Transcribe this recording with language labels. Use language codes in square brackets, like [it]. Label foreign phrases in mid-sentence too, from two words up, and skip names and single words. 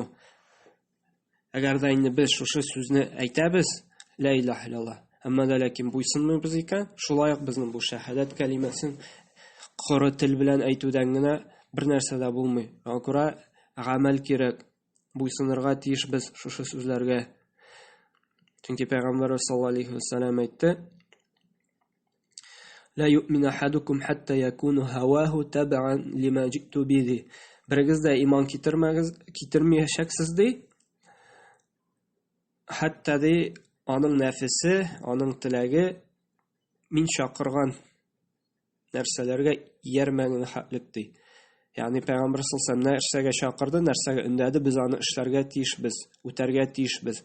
[tt] Әгәр дә инде без шушы сүзне әйтәбез, [ar] لا إله إلا الله, [tt] әмма дә ләкин буйсынмыйбыз икән, шулай ук безнең бу шаһадат кәлимәсен коры тел белән әйтүдән генә бер нәрсә дә булмый. Аңа күрә гамәл кирәк. буйсынырга тиешбез шушы сүзләргә. Чөнки Пәйгамбәр [ar] صلى الله عليه وسلم [tt] әйтте: [ar] "لا يؤمن أحدكم حتى يكون هواه تبعا لما جئت به." [tt] Берегез дә иман китермәячәксез ди. Хәтта ди аның нәфесе, аның теләге мин чакырган нәрсәләргә иярмәгән хәтлек ди. Ягъни Пәйгамбәр [ar] صلى الله عليه وسلم [tt] нәрсәгә чакырды, нәрсәгә өндәде, без аны эшләргә тиешбез, үтәргә тиешбез.